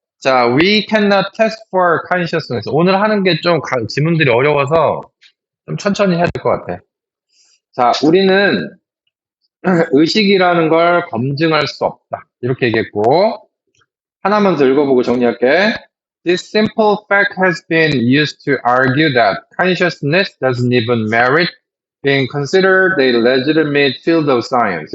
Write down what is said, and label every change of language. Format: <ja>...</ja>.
<en>자, we cannot test for consciousness.</en> <ko>오늘 하는 게 좀 지문들이 어려워서 좀 천천히 해야 될 것 같아. 자, 우리는 의식이라는 걸 검증할 수 없다. 이렇게 얘기했고, 하나만 더 읽어보고 정리할게.</ko> <en>This simple fact has been used to argue that consciousness doesn't even merit being considered a legitimate field of science.</en>